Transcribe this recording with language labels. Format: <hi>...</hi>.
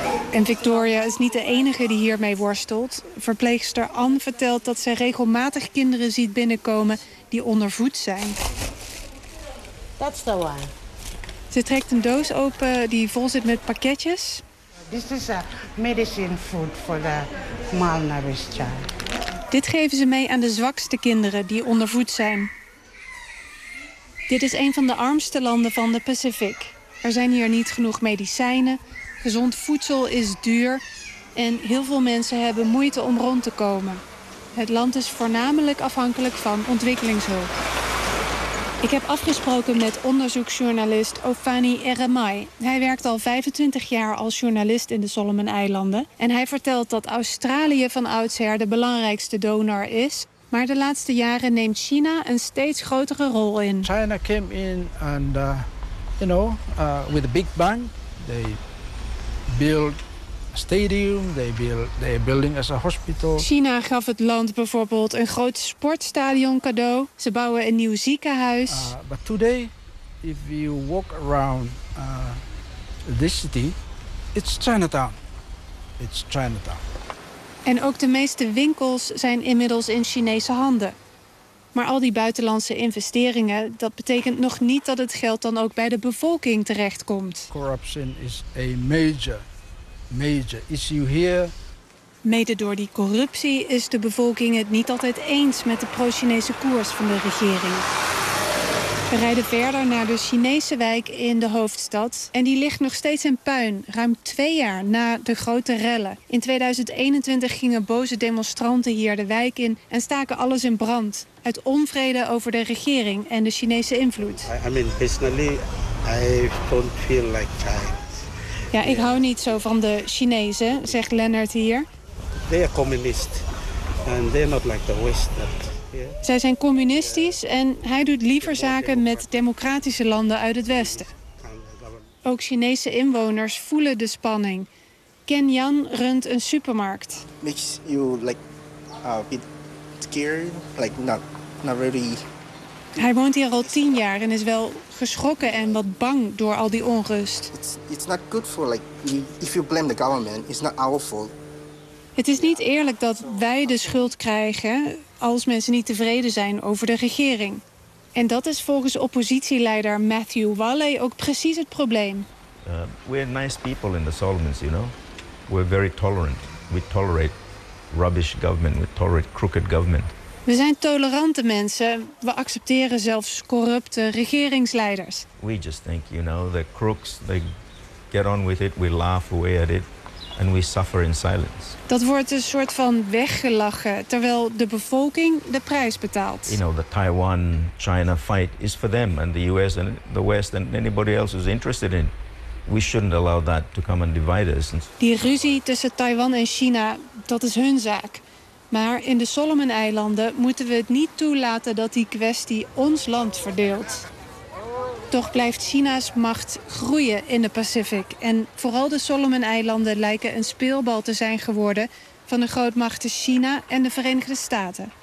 <nl>En Victoria is niet de enige die hiermee worstelt. Verpleegster Anne vertelt dat ze regelmatig kinderen ziet binnenkomen die ondervoed zijn.</nl> <en>That's the one.</en> <nl>Ze trekt een doos open die vol zit met pakketjes.</nl> <en>This is a medicine food for the malnourished child.</en> <nl>Dit geven ze mee aan de zwakste kinderen die ondervoed zijn. Dit is een van de armste landen van de Pacific. Er zijn hier niet genoeg medicijnen, gezond voedsel is duur en heel veel mensen hebben moeite om rond te komen. Het land is voornamelijk afhankelijk van ontwikkelingshulp. Ik heb afgesproken met onderzoeksjournalist Ofani Eremai. Hij werkt al 25 jaar als journalist in de Solomon-eilanden en hij vertelt dat Australië van oudsher de belangrijkste donor is. Maar de laatste jaren neemt China een steeds grotere rol in.</nl> <en>China came in and you know, with the Big Bang, they build a stadium, they're building as a hospital.</en> <nl>China gaf het land bijvoorbeeld een groot sportstadion cadeau. Ze bouwen een nieuw ziekenhuis.</nl> <en>But today, if you walk around this city, it's Chinatown. It's Chinatown.</en> <nl>En ook de meeste winkels zijn inmiddels in Chinese handen. Maar al die buitenlandse investeringen, dat betekent nog niet dat het geld dan ook bij de bevolking terechtkomt.</nl> <en>Corruption is a major issue here.</en> <nl>Mede door die corruptie is de bevolking het niet altijd eens met de pro-Chinese koers van de regering. We rijden verder naar de Chinese wijk in de hoofdstad. En die ligt nog steeds in puin, ruim 2 jaar na de grote rellen. In 2021 gingen boze demonstranten hier de wijk in en staken alles in brand. Uit onvrede over de regering en de Chinese invloed.</nl> <en>I mean, personally, I don't feel like China.</en> <nl>Ja, ik hou niet zo van de Chinezen, zegt Lennart hier.</nl> <en>They are communist and they're not like the Western.</en> <nl>Zij zijn communistisch en hij doet liever zaken met democratische landen uit het Westen. Ook Chinese inwoners voelen de spanning. Ken Yan runt een supermarkt.</nl> <en>Makes you like a bit scared, like not really.</en> <nl>Hij woont hier al 10 jaar en is wel geschrokken en wat bang door al die onrust.</nl> <en>It's not good for like if you blame the government, it's not our fault.</en> <nl>Het is niet eerlijk dat wij de schuld krijgen als mensen niet tevreden zijn over de regering. En dat is volgens oppositieleider Matthew Walley ook precies het probleem.</nl> <en>We're nice people in the Solomons, you know. We're very tolerant. We tolerate rubbish government. We tolerate crooked government.</en> <nl>We zijn tolerante mensen. We accepteren zelfs corrupte regeringsleiders.</nl> <en>We just think, you know, the crooks, they get on with it. We laugh away at it. And we suffer in silence.</en> <nl>Dat wordt een soort van weggelachen, terwijl de bevolking de prijs betaalt.</nl> <en>You know, the Taiwan-China fight is for them and the US and the West and anybody else who's interested in. We shouldn't allow that to come and divide us.</en> <nl>Die ruzie tussen Taiwan en China, dat is hun zaak. Maar in de Solomon-eilanden moeten we het niet toelaten dat die kwestie ons land verdeelt. Toch blijft China's macht groeien in de Pacific. En vooral de Solomon-eilanden lijken een speelbal te zijn geworden van de grootmachten China en de Verenigde Staten.</nl>